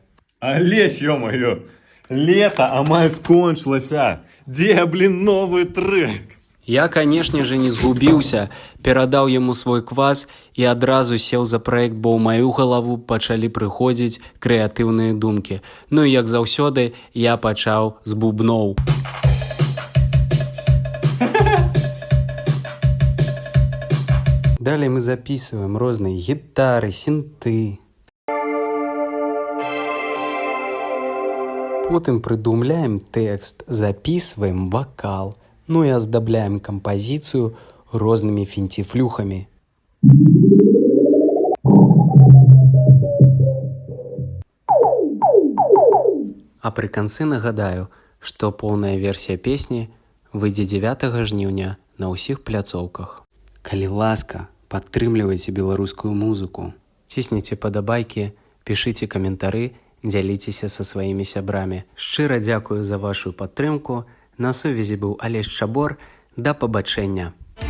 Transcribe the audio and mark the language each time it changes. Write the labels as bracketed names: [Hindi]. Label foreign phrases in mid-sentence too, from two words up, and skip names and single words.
[Belarusian] Олесь, ё-моё, лето амаль скончылася. [Russian] Дзе, блин, новый трек? [Belarusian] Я, канешне же, не згубіўся, перадаў яму свой квас і адразу сеў за праект, бо ў маю галаву пачалі прыходзіць крэатыўныя думкі. Ну і як заўсёды, я пачаў з бубноў. [Russian] Далее мы записываем разные гитары, синты. Потом придумляем текст, записываем вокал. Ну и оздобляем композицию разными финтифлюхами. А при конце нагадаю, что полная версия песни [Belarusian] выйдзе 9 жніўня на ўсіх пляцоўках. Калі ласка, падтрымлівайце беларускую музыку. Цісніце падабайкі, пішыце каментары, дзяліцеся са сваімі сябрамі. Шчыра дзякую за вашу падтрымку. На сувязі быў Алесь Чабор.